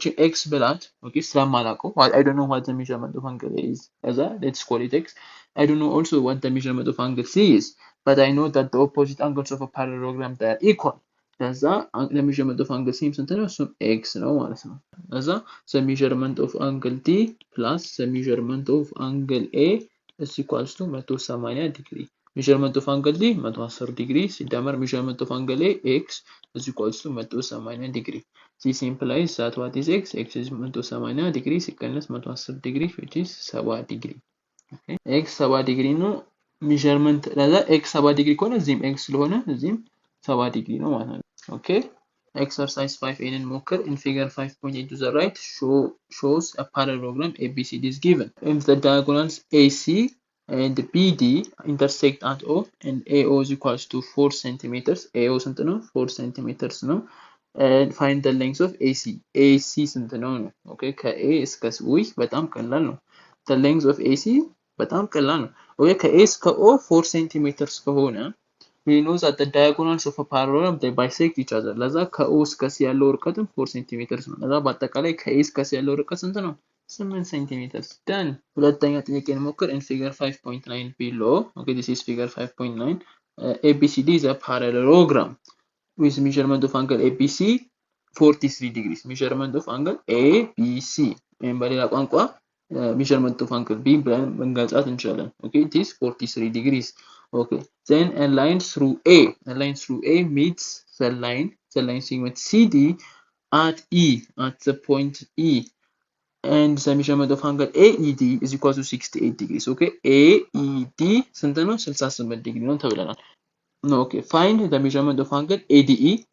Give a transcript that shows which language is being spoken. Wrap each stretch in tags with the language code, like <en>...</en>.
<en>x</en> <am>ብላት ኦኬ ስለማላውቀው</am> <en>I don't know what the measurement of angle A is ከዛ let's call it x I don't know also what the measurement of angle C is but I know that the opposite angles of a parallelogram they are equal ከዛ the measurement of angle C</en> <am>ስንት ነው እሱም x ነው ማለት ነው</am> <en>ከዛ the measurement of angle D plus the measurement of angle A is equals to 180 degree measurement of angle D 110 degree</en> <am>ሲደመር</am> <en>measurement of angle A x is equals to 180 degree. This implies that what is x? X is 180 degree</en> <am>ሲቀነስ</am> <en>110 degree which is 70 degree. Okay.</en> <am>x 70 degree ነው measurement ለዛ x 70 degree ከሆነ እዚህም x ስለሆነ እዚህም 70 degree ነው ማለት ነው.</am> <en>Okay. Exercise 5a</en> <am>እንሞክር.</am> <en>In figure 5.8 to the right shows a parallelogram ABCD is given. If the diagonals AC and BD intersect at O and AO is equals to 4 centimeters. AO</en> <am>ስንት ነው</am> <en>4 centimeters ነው. And find the length of AC.</en> <am>AC ስንት ነው ነው. Okay ከA እስከ ውይ በጣም ቀላል ነው.</am> <en>The length of AC</en> <am>በጣም ቀላል ነው.</am> <en>Okay ከA እስከ O 4 centimeters ከሆነ we know that the diagonals of a parallelogram they bisect each other.</en> <am>ለዛ ከO እስከ C ያለው ርቀትም 4 centimeters ነው. ለዛ በአጠቃላይ ከA እስከ C ያለው ርቀት ስንት ነው?</am> <en>8 centimeters. Done.</en> <am>ሁለተኛ ጥያቄ እንሞክር.</am> <en>In figure 5.9 below, okay, this is figure 5.9. ABCD is a parallelogram with measurement of angle ABC 43 degrees. Measurement of angle ABC.</en> <am>በሌላ ቋንቋ measurement of angle B ብለን መንገልጻት እንችላለን.</am> <en>Okay, it is 43 degrees. Okay, then a line through A meets the line segment CD at E at the point E. And the measurement of angle AED is equal to 68 degrees. Okay, AED</en> <am>ስንት ነው 68 ዲግሪ ነው ተብለናል።</am> <en>Okay, find the measurement of angle ADE.</en>